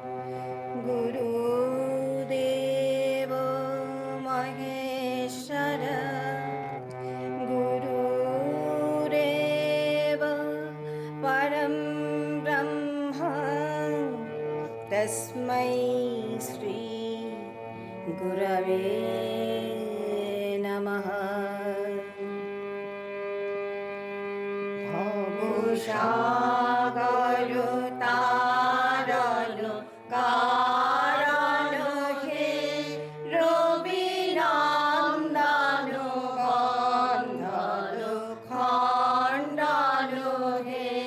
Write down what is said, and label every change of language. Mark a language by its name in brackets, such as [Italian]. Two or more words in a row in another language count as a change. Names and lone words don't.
[Sanskrit] गुरुदेव महेश्वर गुरुरेव परं ब्रह्म तस्मै श्री गुरवे नमः। [Bangla] সাগর তারণ কারণ হে রবি নন্দন গন্ধর খণ্ডন হে